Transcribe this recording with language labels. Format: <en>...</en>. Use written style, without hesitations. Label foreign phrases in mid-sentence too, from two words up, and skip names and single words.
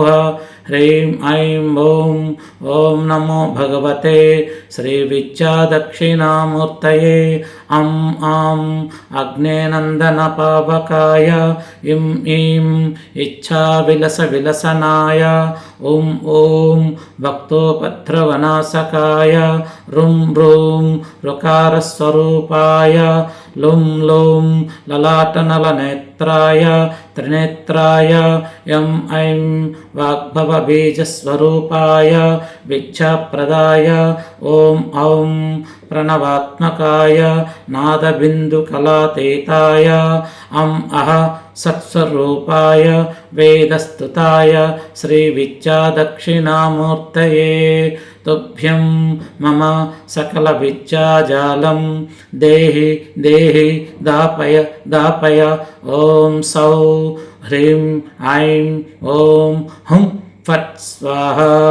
<sa>హ్రీం ఐం ఓం. ఓం నమో భగవతే శ్రీ విద్యా దక్షిణామూర్తయే అం ఆం అగ్నేనందన పావకాయ ఇం ఈం ఇచ్ఛా విలసనాయ ఓం ఓం భక్తోపద్రవనాశకాయ రుం రూం రుకారస్వరూపాయ లుం లూం లలాటనలనేత్రాయ త్రినేత్రాయ యం ఐం వాగ్భవ मूलबीजस्वरूपाय विद्याप्रदाय ॐ औं प्रणवात्मकाय नादबिन्दुकलातीताय अह सत्स्वरूपाय वेदस्तुताय श्रीविद्यादक्षिणामूर्तये तुभ्यं मम सकलविद्याजालं देहि देहि दापय दापय ॐ सौ ह्रीं ऐं ॐ हुं फट् स्वाहा</sa>